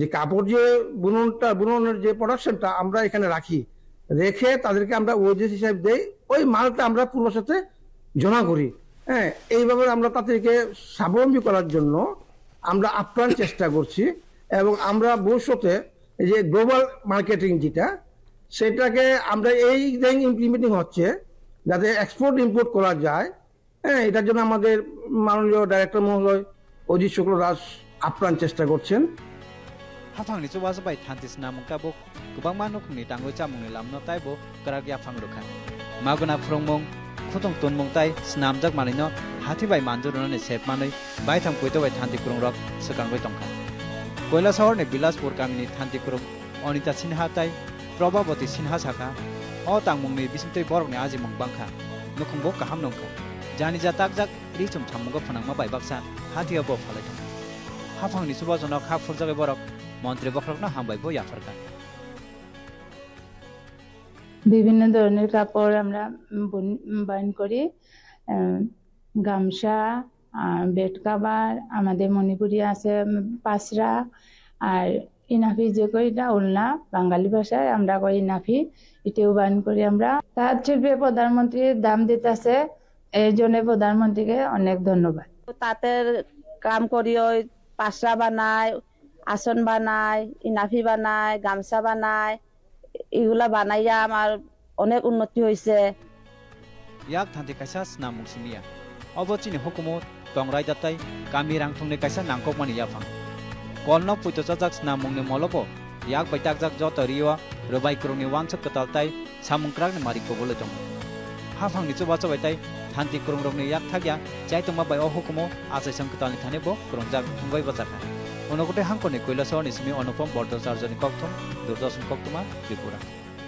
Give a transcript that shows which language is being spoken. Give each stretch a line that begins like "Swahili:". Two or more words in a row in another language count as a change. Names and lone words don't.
Bangla: কাপড় যে বুননের যে প্রোডাকশনটা আমরা এখানে রাখি রেখে তাদেরকে আমরা ওজেস হিসাবে দেই ওই মালটা আমরা পুরোর সাথে জমা করি এইভাবে আমরা তাদেরকে স্বাবলম্বী করার জন্য আমরা আপ্রাণ চেষ্টা করছি এবং আমরা ভবিষ্যতে যে
English: global marketing
Bangla: যেটা সেটাকে আমরা এই ইমপ্লিমেন্টিং হচ্ছে যাতে
English: export import
Bangla: করা যায় এটার জন্য আমাদের মাননীয় ডাইরেক্টর মহোদয় অজিত শুক্ল দাস আপ্রাণ চেষ্টা করছেন
Kok Borok: hafangni chuwa sabai thantis namung tabuk kubang manukni tangoi chamungni lamno taibo karak yafang rukha maguna phrongmung khutong tonmung tai snamjak manino hathibai manjurunani sepmanai baitham koitobai thanti kurung rok sakangbai tongkha koila shahorni bilaspur kamini thanti kurung onita sinha tai probabati sinha sakha o tangmungni bisintei borokni ajimung bangkha nukhungbo kaham nongkha jani jatakjak richum thamunggo phanangma bai baksa hathiabo phalai hafangni chuwa jonok ha furjagai borok মন্ত্রী বখরকনা হামবাইবো ইয়াফারকা
Bangla: বিভিন্ন ধরনের কাপড় আমরা বাইন করি গামছা বেড কভার আমাদের মণিপুরি আছে পাসরা আর ইনাফি যে কইটা উলনা বাঙালি ভাষায় আমরা কই ইনাফি এটাও বাইন করি আমরা তাঁত শিল্পে প্রধানমন্ত্রীর দাম দিতেছে এই জন্য প্রধানমন্ত্রীকে অনেক ধন্যবাদ তাঁতের কাম করি ওই পাসরা বানায় আসন বানায় ইনাফি বানায় গামছা বানায় এগুলা বানাইয়া আমার অনেক উন্নতি হয়েছে
Kok Borok: ইয়াক থান্তি কাইসা স্নামুং সিমিয়া অবচিনি হুকুমত টংরাই দাতাই কামি রাংথংনি কাইসা নাংককমানি ইয়াফাং কলনো পুইতো জাজাক স্নামুংনি মলবো ইয়াক বাইতাক জাক যত রিওয়া রবাই ক্রংনি ওয়ানসক কতালতাই সামুংক্রাকনি মারিকো বলে দং হাফাংনি চুবা চবাইতাই থান্তি ক্রং রংনি ইয়াক থাগিয়া চাইতংমা বাই অ হুকুমো আচাই সংকতালনি থানেবো ক্রংজাক হুঙ্গই বাজাকা অনুকূটে হাঙ্কনি কৈলাসহরনি সিমি অনুপম বর্ধচার্যনি কক্থম দূরদর্শন কক্তমা ত্রিপুরা।